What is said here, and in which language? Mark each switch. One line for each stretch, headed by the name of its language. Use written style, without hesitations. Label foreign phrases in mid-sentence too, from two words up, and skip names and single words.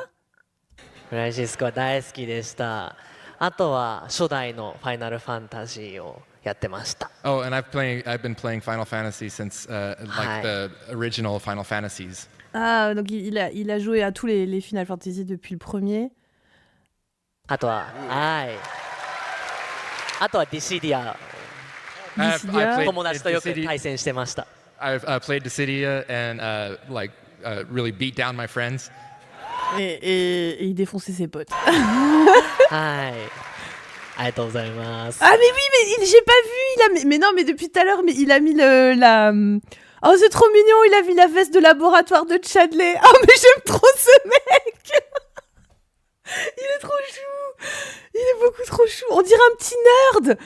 Japanese: フランシスコは大好きでした。あとは初代のファイナルファンタジーをやってました。
English: Oh, and I've been playing Final Fantasy since like the original Final Fantasies.
French: Ah, donc il a joué à tous les Final Fantasy depuis le premier.
Japanese: あとはディシディア。友達とよく対戦してました。
English: I've played Dissidia and really beat down my friends.
French: Et il défonçait ses potes.
Japanese: はい。ありがとうございます。
French: Ah mais oui, mais j'ai pas vu. Mais non, mais depuis tout à l'heure, mais il a mis la. Oh, c'est trop mignon. Il a mis la veste de laboratoire de Chadley. Oh, mais j'aime trop ce mec. Il est trop chou. Il est beaucoup trop chou. On dirait un petit nerd.